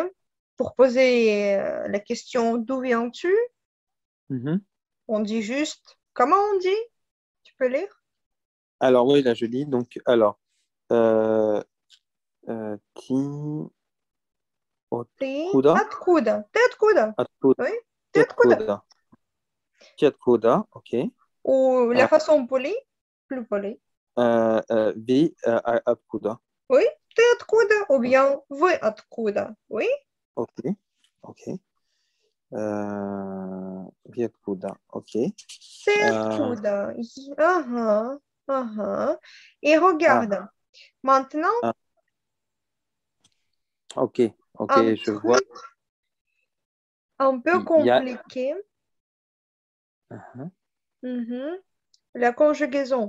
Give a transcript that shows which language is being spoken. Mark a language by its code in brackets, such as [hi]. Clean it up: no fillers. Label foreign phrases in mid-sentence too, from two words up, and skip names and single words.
[fr] Pour poser la question d'où viens-tu, Mhm. on dit juste comment on dit? Tu peux lire? Alors, oui, là, je lis. Donc, alors, euh, Ti [ru] Ti Otkuda, откуда? Ты откуда? Atkuda, Oui, ты откуда? Kiatkuda, Kiatkuda, ok. [fr] Ou la Euh, façon polie, plus polie. [ru] Вы откуда, [fr] Oui, [ru] ты откуда? [fr] Ou bien [ru] вы откуда? [fr] Oui, ok, ok. [ru] Вы откуда, [fr] ok. [ru] ты Euh, откуда? [fr] Ah, ah, ah. Et ah, regarde, maintenant, ah, ok, ok, un je vois. truc un peu Il y a. compliqué. Mhm. Mhm. La conjugaison.